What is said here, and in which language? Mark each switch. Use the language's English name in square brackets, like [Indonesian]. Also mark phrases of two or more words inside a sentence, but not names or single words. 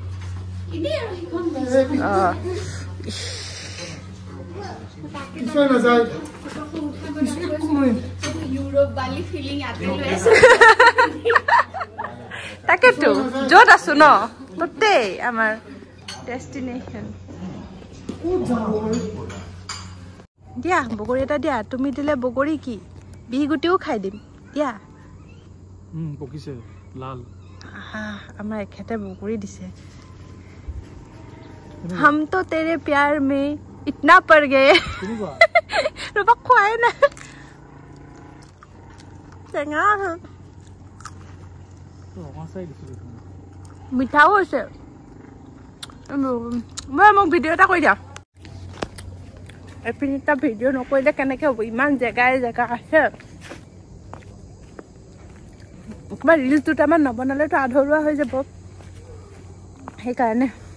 [Assamese] তাকেতো য'ত আছো ন ততেই আমাৰ ডেষ্টিনেশ্যন দিয়া বগৰী এটা দিয়া তুমি দিলে বগৰী কি বিহুগুটিও খাই দিম দিয়া পকিছে লাল আমাৰ এখেতে বগৰী দিছে [Hindi] हम तो तेरे प्यार में इतना पड़ गए रबा [Assamese] খুৱা নে টেঙা মিঠাও হৈছে মই মোক ভিডিঅ' এটা কৰি দিয়া এপিনে এটা ভিডিঅ' নকৰিলে কেনেকৈ হ'ব ইমান জেগা আছে কিবা ৰিলচ দুটামান নবনালেতো আধৰুৱা হৈ যাব সেইকাৰণে